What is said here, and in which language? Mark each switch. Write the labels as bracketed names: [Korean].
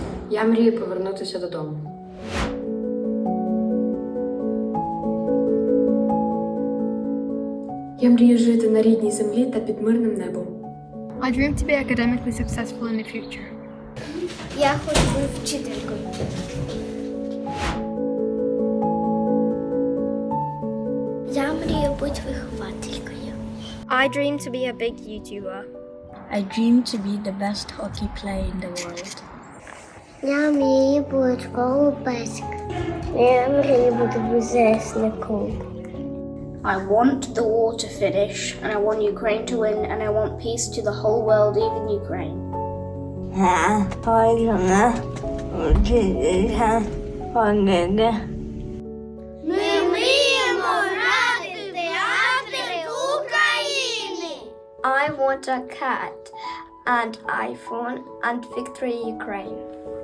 [Ukrainian] Я мрію повернутися додому. Я мрію жити на рідній землі та під мирним небом. [English] I dream to be academically successful in the future. [Ukrainian] Я хочу бути вчителькою. Я мрію бути вихователькою. [English] I dream to be a big YouTuber. I dream to be the best hockey player in the world. [Ukrainian] Я мрію бути голубеською. Я мрію бути ВЗСником. [English] I want the war to finish, and I want Ukraine to win, and I want peace to the whole world, even Ukraine. [Ukrainian] Ми мріємо грати в театрі України! [English] I want a cat, and iPhone, and victory Ukraine.